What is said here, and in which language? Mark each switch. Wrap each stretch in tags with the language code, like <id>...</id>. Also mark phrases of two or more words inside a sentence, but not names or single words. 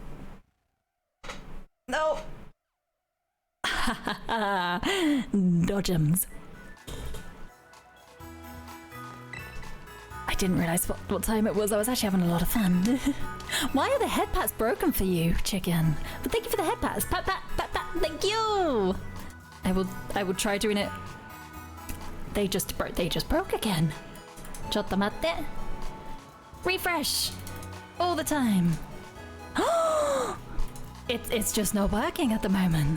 <en>No. Dodgems. I didn't realize what time it was. I was actually having a lot of fun. Why are the head pats broken for you, chicken? But thank you for the head pats. Pat, pat, pat, pat. Thank you. I will try doing it. They just broke again.</en> <ja>ちょっと待って. Refresh.</ja> <en>All the time. It's just not working at the moment.</en>